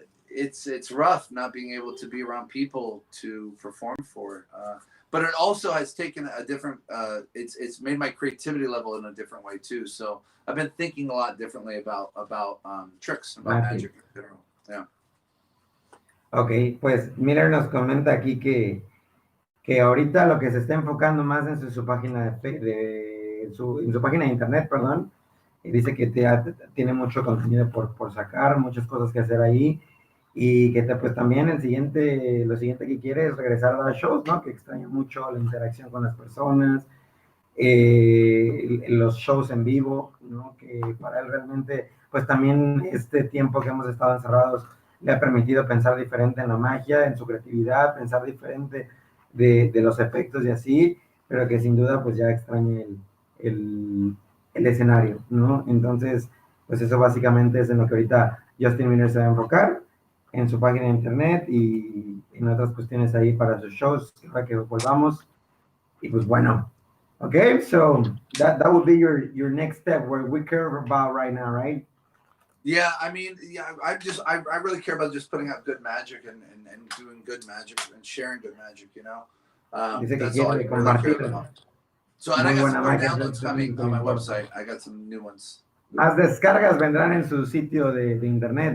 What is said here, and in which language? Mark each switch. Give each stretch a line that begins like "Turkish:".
English: It's rough not being able to be around people to perform for. But it also has taken a different. It's made my creativity level in a different way too. So I've been thinking a lot differently about tricks, about magic in general. Yeah.
Spanish: Ok, pues Miller nos comenta aquí que ahorita lo que se está enfocando más en su página en su página de internet, perdón, y dice que tiene mucho contenido por sacar, muchas cosas que hacer ahí, y que pues también lo siguiente que quiere es regresar a dar shows, ¿no? Que extraña mucho la interacción con las personas, los shows en vivo, ¿no? Que para él realmente, pues también este tiempo que hemos estado encerrados le ha permitido pensar diferente en la magia, en su creatividad, pensar diferente de los efectos y así, pero que sin duda pues ya extraña el escenario, ¿no? Entonces, pues eso básicamente es en lo que ahorita Justin Miller se va a enfocar, en su página de internet y en otras cuestiones ahí para sus shows, para que volvamos. Y pues bueno,
English: okay, so that would be your next step, where we care about right now, right? Yeah, I mean, I really care about just putting out good magic and doing good magic and sharing good magic, you know. That's all I really care about. So, and I got some more downloads coming on my website. I got some new ones.
Spanish: Más descargas vendrán en su sitio de internet.